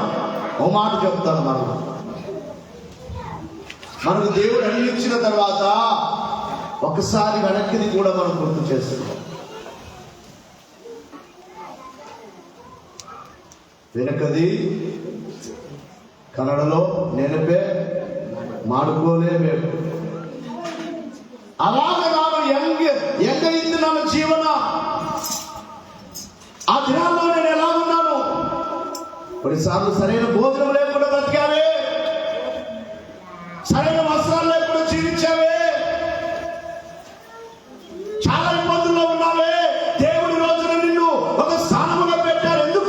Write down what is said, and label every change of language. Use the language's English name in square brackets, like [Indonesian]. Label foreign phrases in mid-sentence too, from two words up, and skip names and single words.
[Telugu] ఓ మాట చెప్తాను, మనకు దేవుడు అందించిన తర్వాత ఒకసారి వెనక్కిది కూడా మనం గుర్తు చేస్తున్నాం. వెనకది కన్నడలో [Kannada] ನೆನಪೇ ಮಾಡ್ಕೋಲೇಬೇಕು. ಅವಾಗ ನಾನು ಹೆಂಗಿದ್ದು ನನ್ನ ಜೀವನ, [Telugu] ఆ దినాల్లో నేను ఎలా ఉన్నాను? కొన్నిసార్లు సరైన భోజనం లేకుండా బ్రతికావే, సరైన వస్త్రాలు లేకుండా జీవించావే, చాలా ఇబ్బందుల్లో ఉన్నావే. దేవుడి రోజున నిన్ను ఒక స్థానంలో పెట్టారు. ఎందుకు?